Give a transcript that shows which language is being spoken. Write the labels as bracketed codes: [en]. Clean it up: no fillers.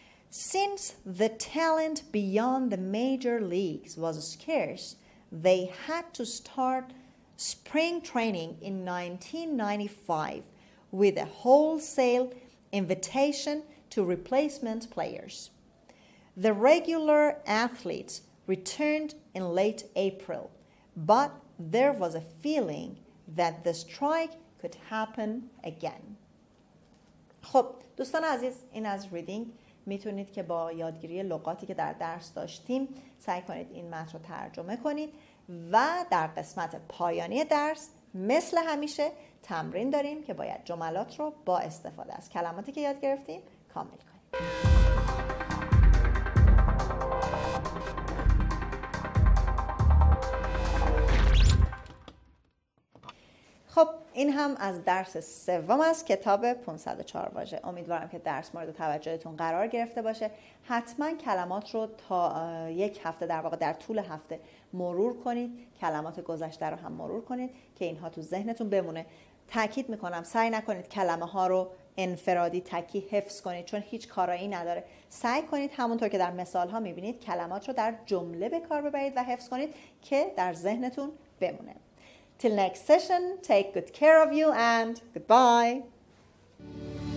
[en] Since the talent beyond the major leagues was scarce, they had to start spring training in 1995 with a wholesale invitation to replacement players. The regular athletes returned in late April, but there was a feeling that the strike could happen again. [fa] خب دوستان عزیز، این از ریدینگ. میتونید که با یادگیری لغاتی که در درس داشتیم سعی کنید این متن رو ترجمه کنید و در قسمت پایانی درس مثل همیشه تمرین داریم که باید جملات رو با استفاده از کلماتی که یاد گرفتیم کامل کنیم. خب این هم از درس سوم از کتاب 504 واژه. امیدوارم که درس مورد توجهتون قرار گرفته باشه. حتما کلمات رو تا یک هفته در واقع در طول هفته مرور کنید. کلمات گذشته رو هم مرور کنید که اینها تو ذهنتون بمونه. تاکید میکنم سعی نکنید کلمه ها رو انفرادی تکی حفظ کنید چون هیچ کارایی نداره. سعی کنید همونطور که در مثال ها میبینید کلمات رو در جمله به کار ببرید و حفظ کنید که در ذهنتون بمونه. [en] Till next session, take good care of you and goodbye.